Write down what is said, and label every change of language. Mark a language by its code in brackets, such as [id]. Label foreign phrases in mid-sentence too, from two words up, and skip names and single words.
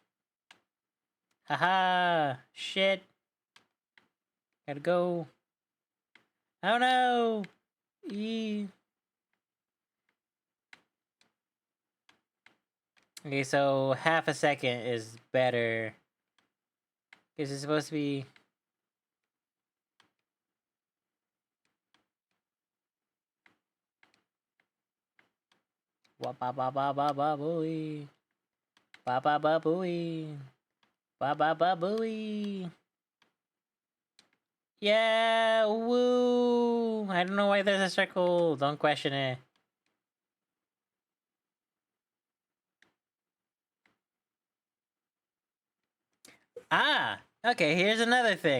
[en] Haha, shit. Gotta go. Oh no. Okay, so half a second is better. Because it's supposed to be. Ba ba ba ba ba ba booey. Ba ba ba booey. Ba ba ba booey. Yeah, woo! I don't know why there's a circle. Don't question it. Ah! Okay, here's another thing.